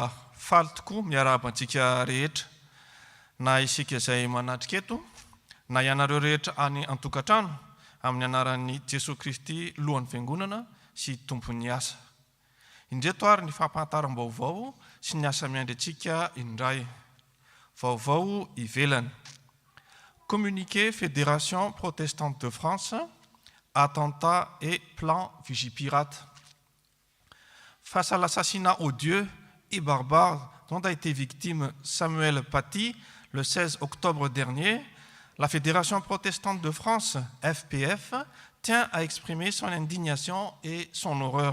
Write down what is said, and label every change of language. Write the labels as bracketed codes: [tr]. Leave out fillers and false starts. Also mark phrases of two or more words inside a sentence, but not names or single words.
[mg] faly tokoa miarahaba antsika rehetra, na isika izay manatrika eto, na ianareo rehetra any an-tokantrano amin'ny anaran'ny Jesosy Kristy lohan'ny fiangonana sy tompon'ny asa. Indreto ary ny fampahantaram-baovao sy ny asa miandry antsika indray. Vaovao ivelany. [fr] Communiqué Fédération protestante de France, attentat et plan Vigipirate. Face à l'assassinat odieux et barbare dont a été victime Samuel Paty le 16 octobre dernier, la Fédération protestante de France, FPF, tient à exprimer son indignation et son horreur.